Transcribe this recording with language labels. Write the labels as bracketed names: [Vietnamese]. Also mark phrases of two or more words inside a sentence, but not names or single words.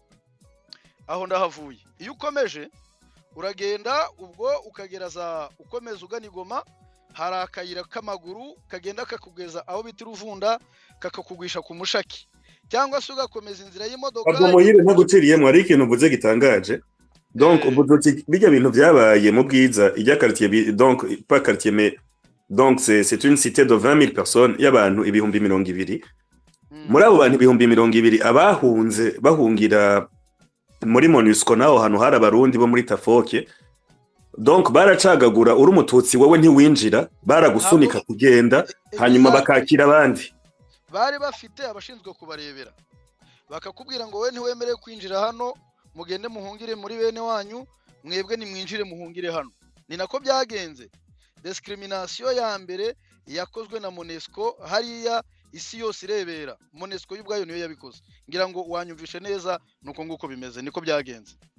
[Kinyarwanda] aho ndahavuye iyo ukomeje uragenda ubwo ukageraza ukomeza ugana Igoma hari akayira k'amaguru kagenda kakugeza aho bita Ruvunda kakakugwisha ku Mushaki cyangwa se ugakomeza inzira y'imodoka ubwo muhire ntaguciriyemo ari ikintu mvuze gitangaje donc ubututsi bijya bintu byabaye mu bwiza ijya quartier [French] donc pas quartier mais donc c'est une cité de 20 000 personnes [Kinyarwanda] y'abantu ibihumbi 200 muri abo bantu ibihumbi 200 abahunze bahungira muri Monusco naho hano hari abarundi bo muri Tafoke donc baracagagura uri umututsi wowe ntiwinjira baragusunika kugenda hanyuma bakakira abandi bari bafite abashinzwe kubarebera bakakubwira ngo we ntiwemereye kwinjira hano mugende muhungire muri bene wanyu mwebwe nimwinjire muhungire hano ni nako byagenze discrimination ya mbere yakozwe na Monesco hariya isi yose irebera Monesco y'ubwayo niyo yabikoze ngira ngo wanyumvishe neza nuko nguko bimeze niko byagenze